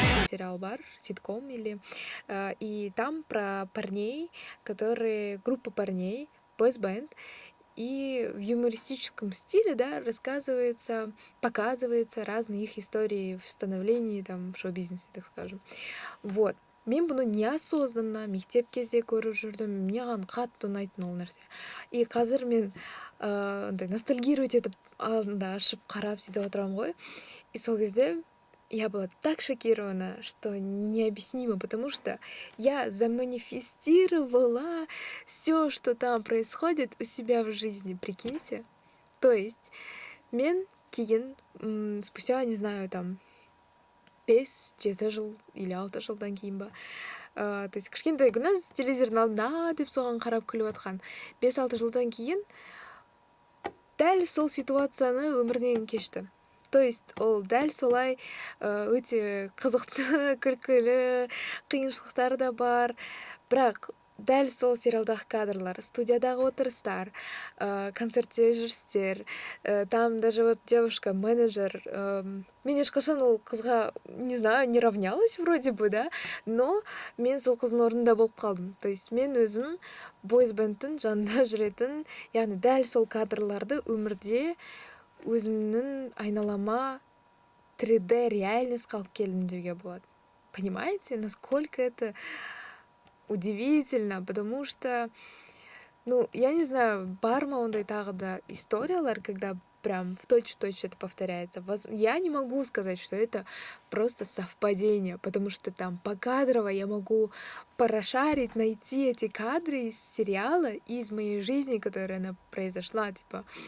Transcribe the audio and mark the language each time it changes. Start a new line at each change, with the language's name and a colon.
Kazakh: Сериал бар,
Russian: ситком или... И там про парней, которые... Группа парней, boys band, и в юмористическом стиле, да, рассказывается, показывается разные их истории в становлении там в шоу-бизнесе, так скажем. Вот.
Kazakh: Мен бұны неосознанно мектеп кезде көріп жүрдім, маған қатты ұнайтын ол нәрсе. И қазір мен ностальгировать етіп алдында ашып қарап сөйтіп отырамын ғой. И сол кезде
Russian: я была так шокирована, что необъяснимо, потому что я заманифестировала все, что там происходит у себя в жизни, прикиньте. То есть,
Kazakh: мен кейін
Russian: спустя, не знаю, там
Kazakh: 5-7 жыл
Russian: или
Kazakh: 6 жылдан кейін ба.
Russian: То есть,
Kazakh: кішкентай Гүлназ телевизордың алдында деп соған қарап күліп отқан. 5-6 жылдан кейін дәл сол ситуацияны өмірінен кешті. То есть, ол дәл солай өте қызықты, күлкілі, қиыншылықтар да бар. Бірақ дәл сол сериалдағы кадрлар, студиядағы отырыстар, концертте жүрістер,
Russian: там даже вот девушка, менеджер,
Kazakh: мен ешқашан ол қызға,
Russian: не знаю, не равнялась вроде бы, да, но
Kazakh: мен сол қыздың орнында болып қалдым. То есть мен өзім бойзбендтің жанында жүретін, яғни дәл сол кадрларды өмірде өзімнің айналама 3D реальность қалып келдім деуге болады.
Russian: Понимаете, насколько это удивительно, потому что, ну, я не знаю,
Kazakh: бар ма ондай тағы да
Russian: историялар, когда прям в точь-в-точь это повторяется. Я не могу сказать, что это просто совпадение, потому что там покадрово я могу порошарить, найти эти кадры из сериала, из моей жизни, которая она произошла, типа.